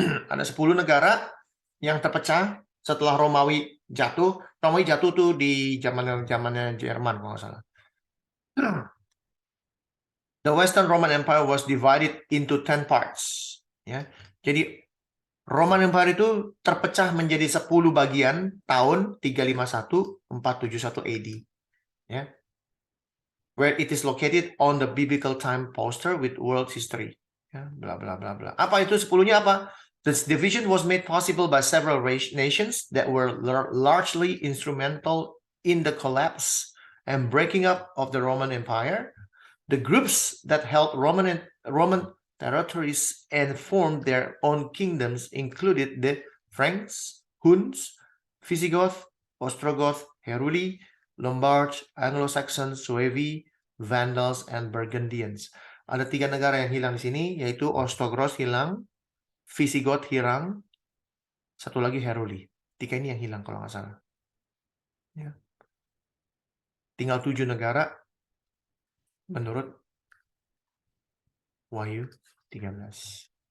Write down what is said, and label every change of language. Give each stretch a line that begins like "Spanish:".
Indonesian: Ada 10 negara yang terpecah setelah Romawi jatuh. Romawi jatuh tuh di zamannya Jerman kalau nggak salah.
English: The Western Roman Empire was divided into 10 parts.
Indonesian: Ya. Jadi Roman Empire itu terpecah menjadi 10 bagian tahun 351-471 AD. Ya.
English: Where it is located on the biblical time poster with world history.
Indonesian: Ya,
English: bla bla bla bla.
Indonesian: Apa itu 10-nya apa?
English: This division was made possible by several nations that were largely instrumental in the collapse and breaking up of the Roman Empire. The groups that held Roman territories and formed their own kingdoms included the Franks, Huns, Visigoth, Ostrogoth, Heruli, Lombards, Anglo-Saxons, Suevi, Vandals, and Burgundians.
Indonesian: Ada 3 negara yang hilang di sini, yaitu Ostrogoth hilang, Visigoth hilang, satu lagi Heruli. 3 ini yang hilang kalau nggak salah. Ya. tinggal 7 negara menurut Wahyu 13.